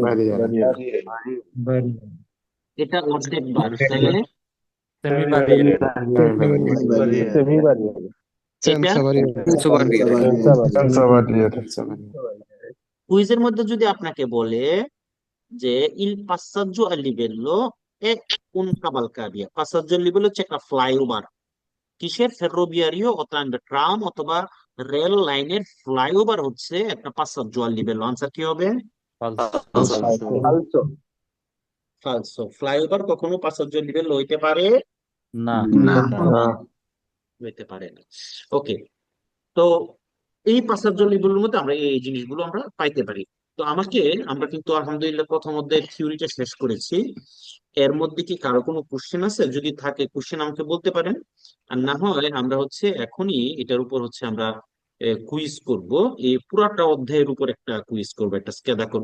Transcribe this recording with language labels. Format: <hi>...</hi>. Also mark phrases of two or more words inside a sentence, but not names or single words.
<bn>এটা অর্ধেক বার, তাহলে</bn> <it>semi barriere</it> <bn>এটা</bn> <it>senza barriere</it> <bn>কুইজের মধ্যে যদি আপনাকে বলে যে ইল</bn> <it>passaggio a livello è un cavalcavia, passaggio a livello</it> <bn>হচ্ছে একটা ফ্লাইওভার। কিসের? ফেরোভিয়ারিও অথবা ট্রাম অথবা রেল লাইনের ফ্লাইওভার হচ্ছে একটা</bn> <it>passaggio a livello।</it> <bn>আনসার কি হবে? ফালসো। ফ্লাইওভার কখনো</bn> <it>passaggio a livello</it> <bn>হইতে পারে না হইতে পারে না। ওকে, তো এই</bn> <it>passaggio a livello</it> <bn>র মধ্যে আমরা এই জিনিসগুলো আমরা পাইতে পারি। তো আমরা কিন্তু আলহামদুলিল্লাহ প্রথম অধ্যায়ের থিওরিটা শেষ করেছি। এর মধ্যে কি কারো কোনো কোশ্চেন আছে? যদি থাকে কোশ্চেন আমাকে বলতে পারেন, আর না হয় আমরা হচ্ছে এখনই এটার উপর হচ্ছে আমরা কুইজ করব। এই পুরাটা অধ্যায়ের উপর একটা কুইজ করব, একটা স্কেদা করব।</bn>